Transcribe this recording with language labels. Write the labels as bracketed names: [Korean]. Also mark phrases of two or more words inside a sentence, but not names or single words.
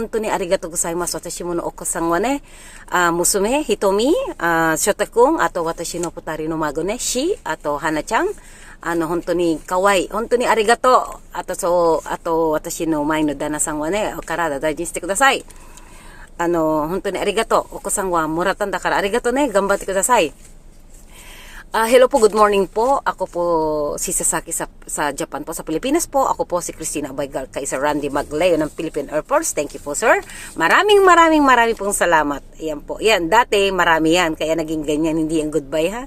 [Japanese] 本当にありがとうございます。私ものお子さんはね、娘、ひとみ、ショタ君、あと私の二人の孫ね、あと花ちゃん。本当に可愛い。本当にありがとう。あと私の前の旦那さんはね、お体大事にしてください。本当にありがとう。お子さんはもらったんだからありがとうね。頑張ってください。 [English] Hello po, good morning po. [Filipino] Ako po si Sasaki sa Japan po, sa Pilipinas po. Ako po si Christina Baygal kay Sir Randy Magleo ng Philippine Air Force. [English] Thank you po, sir. [Filipino] Maraming pong salamat. Ayan po. Yan, dati marami yan. Kaya naging ganyan, hindi yung goodbye ha.